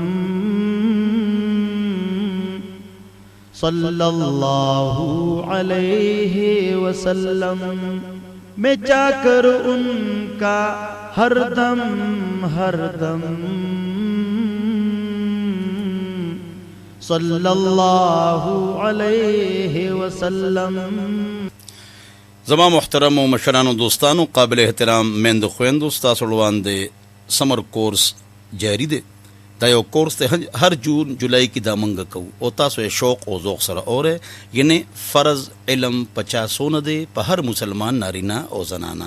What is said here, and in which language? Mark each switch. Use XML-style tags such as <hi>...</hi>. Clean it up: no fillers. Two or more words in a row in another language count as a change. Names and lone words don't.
<ar>صلی اللہ علیہ وسلم،</ar> <ur>میں جا کر ان کا ہر دم ہر دم</ur> <ar>صلی اللہ علیہ وسلم۔</ar> <ps>زما محترم و مشران و دوستانو، قابل احترام میندو خویندو، ستاسو وړاندې د سمر کورس جاری دی. دا یو کورس دی هر جون جولائی کی دا منګه کوو او تاسو یې شوق او ذوق سره اورئ. یعنی فرض علم 50 دی په هر مسلمان نارینه او زنانه.</ps>